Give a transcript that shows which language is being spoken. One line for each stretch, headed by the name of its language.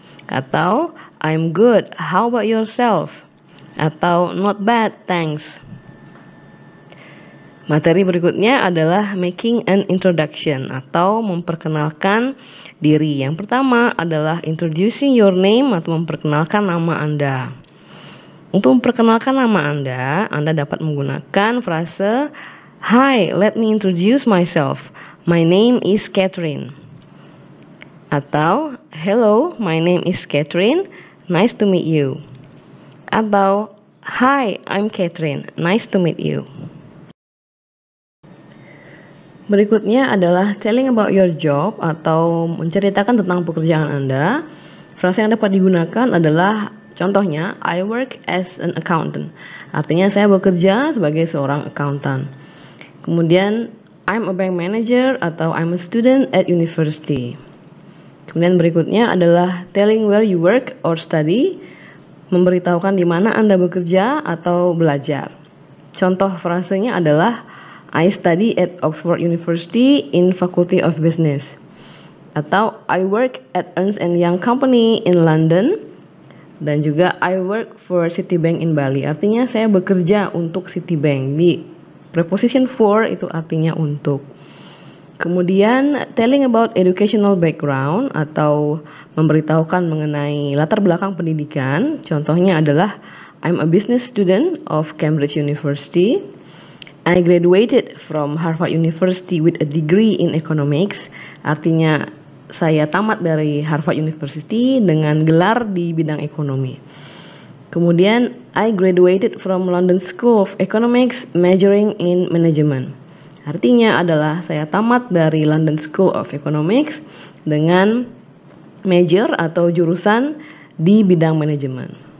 Indonesian: Atau
English: I'm good, how about yourself?
Indonesian: Atau
English: not bad, thanks.
Indonesian: Materi berikutnya adalah
English: making an introduction
Indonesian: atau memperkenalkan diri. Yang pertama adalah
English: introducing your name
Indonesian: atau memperkenalkan nama Anda. Untuk memperkenalkan nama Anda dapat menggunakan frase
English: Hi, let me introduce myself. My name is Catherine.
Indonesian: Atau
English: hello, my name is Catherine. Nice to meet you.
Indonesian: Atau
English: Hi, I'm Catherine. Nice to meet you.
Indonesian: Berikutnya adalah
English: telling about your job
Indonesian: atau menceritakan tentang pekerjaan Anda. Frase yang dapat digunakan adalah contohnya
English: I work as an accountant.
Indonesian: Artinya saya bekerja sebagai seorang accountant. Kemudian
English: I'm a bank manager
Indonesian: atau
English: I'm a student at university.
Indonesian: Kemudian berikutnya adalah
English: telling where you work or study,
Indonesian: memberitahukan di mana Anda bekerja atau belajar. Contoh frasenya adalah
English: I study at Oxford University in Faculty of Business.
Indonesian: Atau
English: I work at Ernst & Young Company in London.
Indonesian: Dan juga
English: I work for Citibank in Bali.
Indonesian: Artinya saya bekerja untuk Citibank. Di preposition for itu artinya untuk. Kemudian
English: telling about educational background
Indonesian: atau memberitahukan mengenai latar belakang pendidikan. Contohnya adalah
English: I'm a business student of Cambridge University. I graduated from Harvard University with a degree in economics.
Indonesian: Artinya saya tamat dari Harvard University dengan gelar di bidang ekonomi. Kemudian
English: I graduated from London School of Economics majoring in management.
Indonesian: Artinya adalah saya tamat dari London School of Economics dengan major atau jurusan di bidang manajemen.